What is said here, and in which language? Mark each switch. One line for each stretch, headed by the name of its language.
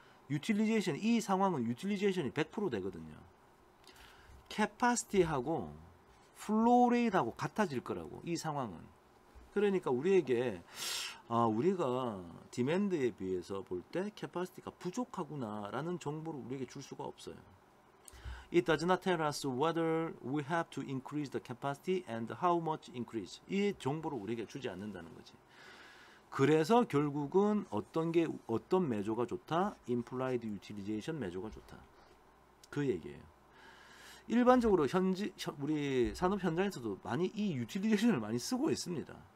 Korean: utilization, 이 상황은 utilization이 100% 되거든요. capacity하고 flow rate하고 같아질 거라고, 이 상황은. 그러니까 우리에게 우리가 demand에 비해서 볼 때 capacity가 부족하구나 라는 정보를 우리에게 줄 수가 없어요.
English: It does not tell us whether we have to increase the capacity and how much increase.
Korean: 이 정보를 우리에게 주지 않는다는 거지. 그래서 결국은 어떤 매조가 좋다? implied utilization 매조가 좋다. 그 얘기예요. 일반적으로 우리 산업 현장에서도 많이 이 utilization을 많이 쓰고 있습니다.